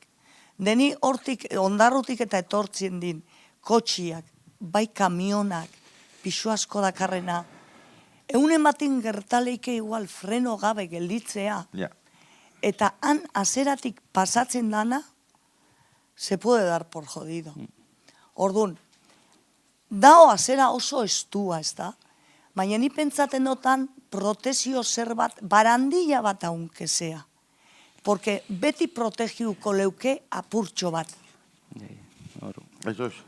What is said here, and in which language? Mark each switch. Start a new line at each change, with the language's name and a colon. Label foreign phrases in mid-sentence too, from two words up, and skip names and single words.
Basque: Deni hortik, ondarrutik eta etortzen din, kotxiak, bai kamionak, pixu asko dakarrena, egunen batin gertaleike igual freno gabe gelditzea, eta han azeratik pasatzen dana,
Spanish: se puede dar por jodido.
Basque: Orduan, dao azera oso estua, ez da? Baina ni pentsaten dotan protezio zer bat, barandilla bat aunkezea. Porque beti protegiuko leuke apurtxo bat.